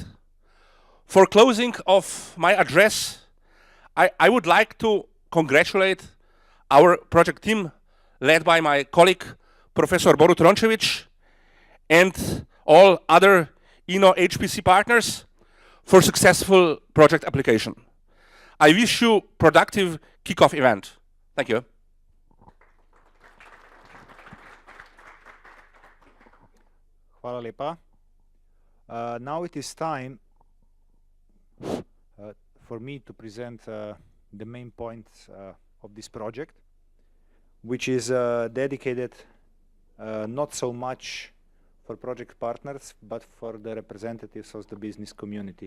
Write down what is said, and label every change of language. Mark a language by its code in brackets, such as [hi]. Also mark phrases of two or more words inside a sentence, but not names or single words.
[en] For closing of my address, I would like to congratulate our project team led by my colleague, Professor Borut Rončević, and all other InnoHPC partners for successful project application. I wish you productive kick-off event. Thank you. [sl] Hvala lepa. [en] Now it is time for me to present the main points of this project, which is dedicated not so much for project partners, but for the representatives of the business community.